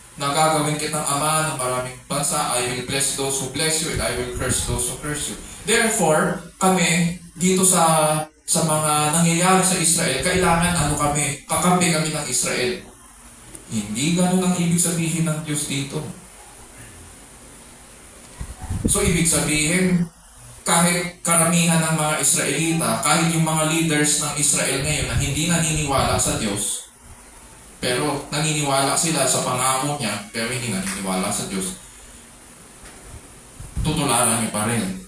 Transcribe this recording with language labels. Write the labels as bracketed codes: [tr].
[tl] na gagawin kitang ama ng maraming bansa. [en] I will bless those who bless you and I will curse those who curse you. [tl] Therefore, kami dito sa mga nangyayari sa Israel, kailangan kami, kakampi kami ng Israel. Hindi ganun ang ibig sabihin ng Diyos dito. So, ibig sabihin, kahit karamihan ng mga Israelita, kahit yung mga leaders ng Israel ngayon na hindi naniniwala sa Diyos, pero naniniwala sila sa pangako niya, pero hindi naniniwala sa Diyos, tutularan niyo pa rin.